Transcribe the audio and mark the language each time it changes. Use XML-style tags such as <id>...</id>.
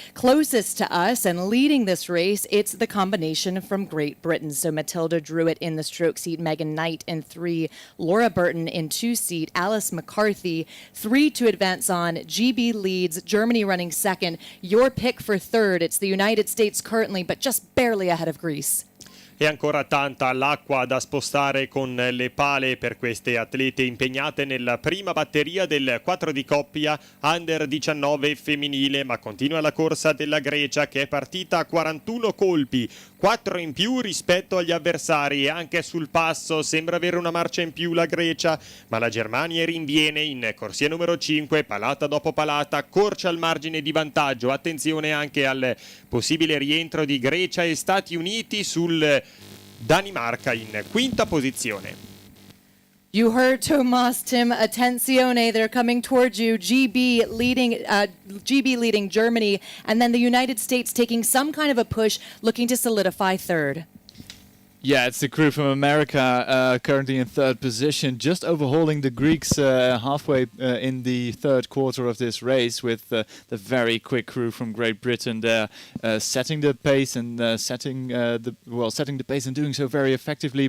<en>Closest to us and leading this race, it's the combination from Great Britain. So Matilda Druitt in the stroke seat, Megan Knight in 3, Laura Burton in 2 seat, Alice McCarthy 3 to advance on. GB leads, Germany running second. Your pick for third, it's the United States currently, but just barely ahead of Greece.</en> <it>E ancora tanta l'acqua da spostare con le pale per queste atlete impegnate nella prima batteria del 4 di coppia Under 19 femminile, ma continua la corsa della Grecia che è partita a 41 colpi, 4 in più rispetto agli avversari e anche sul passo sembra avere una marcia in più la Grecia, ma la Germania rinviene in corsia numero 5, palata dopo palata, accorcia il margine di vantaggio. Attenzione anche al possibile rientro di Grecia e Stati Uniti sul Danimarca in quinta posizione.</it> <en>You heard Tomas, Tim, attenzione, they're coming towards you. GB leading Germany, and then the United States taking some kind of a push, looking to solidify third. Yeah, it's the crew from America currently in third position, just overhauling the Greeks halfway in the third quarter of this race with the very quick crew from Great Britain there setting the pace and setting the pace and doing so very effectively.</en>